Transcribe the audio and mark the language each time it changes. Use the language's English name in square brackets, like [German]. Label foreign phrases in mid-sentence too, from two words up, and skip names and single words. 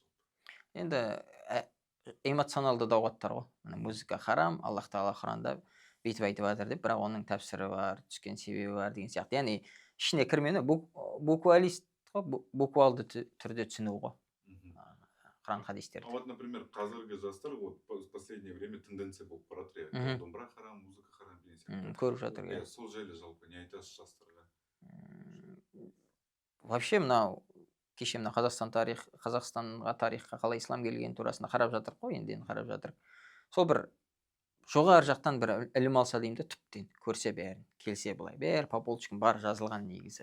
[Kazakh] Енді эмоционалды дауғаттар ғой. Музыка харам, Аллах тағала Құранда бүйтіп айтып жатыр деп, бірақ оның тәпсірі бар, түскен себебі бар деген сияқты. Яғни ішіне кірмені буквалист қой, буквалды түрде түсіну ғой. Құран хадистерді. [Russian] Вот, например, [Kazakh] қазіргі жастар [Russian] вот в последнее время тенденция [Kazakh] болып баратыр, иә. Домбыра харам, музыка харам деген сияқты. Көріп жатыр, иә. Сол жайлы жалпы не айтасыз жастарға? Вообще мынау кеше мына Қазақстанға тарихқа қалай ислам келгені турасында қарап жатыр қой, енді қарап жатыр. Сол бір жоғары жақтан бір ілім алса деймін де, түптен көрсе бәрін, келсе былай, бәрі [Russian] по полочкам [Kazakh] бар жазылған негізі.